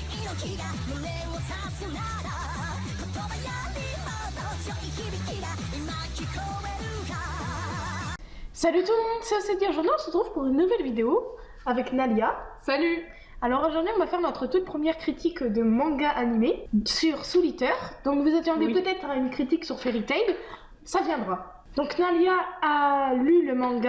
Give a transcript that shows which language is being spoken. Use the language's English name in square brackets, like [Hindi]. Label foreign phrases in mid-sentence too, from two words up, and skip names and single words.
[Japanese] 気が胸を刺すなら言葉よりも強い響きが今聞こえるか [French] Salut tout le monde, c'est Océdia. Aujourd'hui on se retrouve pour une nouvelle vidéo avec Nalia. Salut! Alors aujourd'hui on va faire notre toute première critique de manga animé sur Soul Eater. Donc vous attendez peut-être à une critique sur Fairy Tail, ça viendra. Donc Nalia a lu le manga.